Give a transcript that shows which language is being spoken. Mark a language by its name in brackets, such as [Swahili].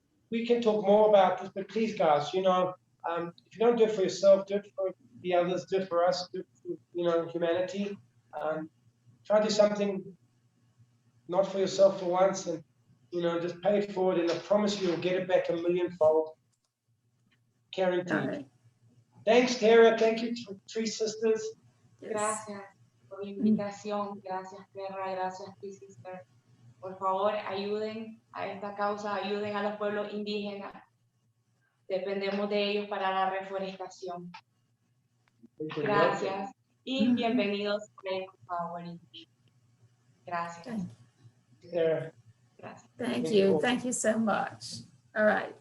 [English] We can talk more about this, but please, guys, if you don't do it for yourself, do it for the others, do it for us, do it for, humanity. Try to do something not for yourself for once, and, just pay it forward, and I promise you'll get it back a millionfold. Guaranteed. All right. Thanks, Tara. Thank you, Three Sisters. Yes. [Spanish] Gracias por la invitación, gracias Terra, gracias Three Sisters. Por favor, ayuden a esta causa, ayuden a los pueblos indígenas. Dependemos de ellos para la reforestación. Gracias y bienvenidos a Ecopower International. Gracias. Tara. Gracias. [English] Thank you. Thank you so much. All right.